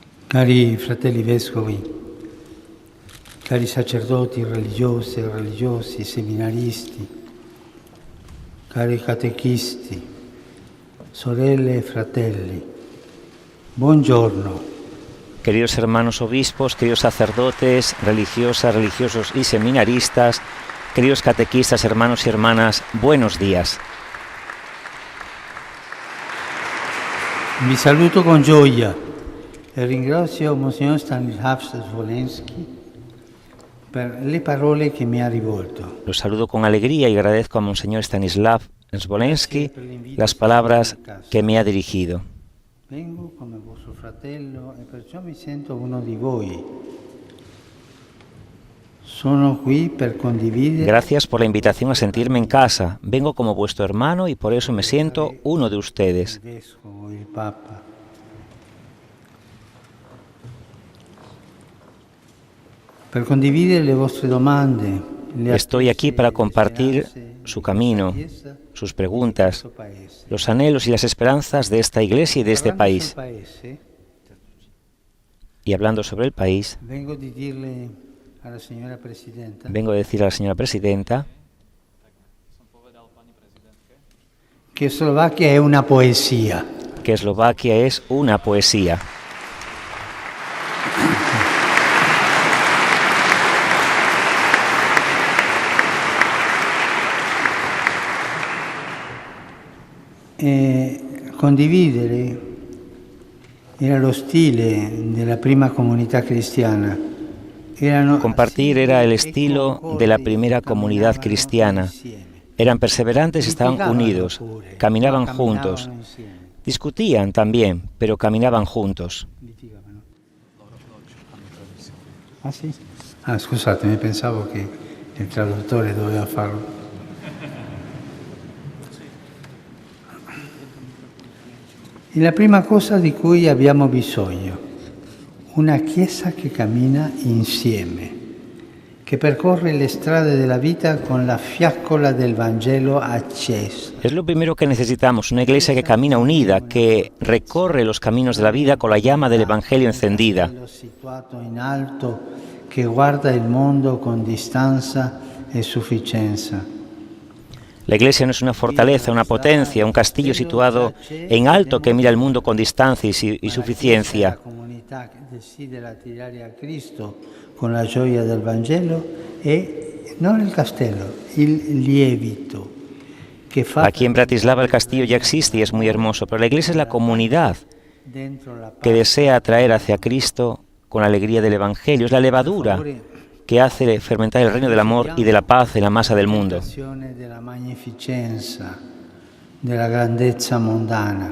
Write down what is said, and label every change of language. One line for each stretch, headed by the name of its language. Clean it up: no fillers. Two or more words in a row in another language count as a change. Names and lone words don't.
Italian: Cari fratelli vescovi, cari sacerdoti, religiose, religiosi, seminaristi, cari catechisti, sorelle e fratelli, buongiorno.
Spanish: Queridos hermanos obispos, queridos sacerdotes, religiosas, religiosos y seminaristas, queridos catequistas, hermanos y hermanas, buenos días.
Italian: Vi saluto con gioia e ringrazio Monsignor Stanislav Svolensky per le parole che mi ha rivolto.
Spanish: Los saludo con alegría y agradezco a Monseñor Stanislav Svolensky las palabras que me ha dirigido.
Italian: Vengo come vostro fratello e perciò mi sento uno di voi. Sono qui per condividere.
Spanish: Gracias por la invitación a sentirme en casa. Vengo como vuestro hermano y por eso me siento uno de ustedes.
Italian: Il vescovo, il Papa. Per condividere le vostre domande.
Spanish: Estoy aquí para compartir su camino, sus preguntas, los anhelos y las esperanzas de esta iglesia y de este país. Y hablando sobre el país, vengo a decir a la señora presidenta que Eslovaquia es una poesía. Que Eslovaquia es una poesía.
Italian: Condividere era lo stile della prima comunità cristiana.
Spanish: Compartir era el estilo de la primera comunidad cristiana. Eran perseverantes y estaban unidos, caminaban juntos. Discutían también, pero caminaban juntos.
Italian: Ah, sì? Ah, scusatemi, pensavo che il traduttore doveva farlo. E la prima cosa di cui abbiamo bisogno, una Chiesa che cammina insieme, che percorre le strade della vita con la fiaccola del Vangelo accesa.
Spanish: Es lo primero que necesitamos, una iglesia que camina unida, que recorre los caminos de la vida con la llama del Evangelio encendida.
Italian: Situato in alto, che guarda il mondo con distanza e sufficienza.
Spanish: La iglesia no es una fortaleza, una potencia, un castillo situado en alto que mira el mundo con distancia y suficiencia.
Italian: Con la gioia del Vangelo e non il castello, il lievito.
Spanish: Aquí en Bratislava el castillo ya existe y es muy hermoso, pero la iglesia es la comunidad que desea atraer hacia Cristo con la alegría del Evangelio. Es la levadura que hace fermentar el reino del amor y de la paz en la masa del mundo.
Italian: Della magnificenza, della grandezza mondana.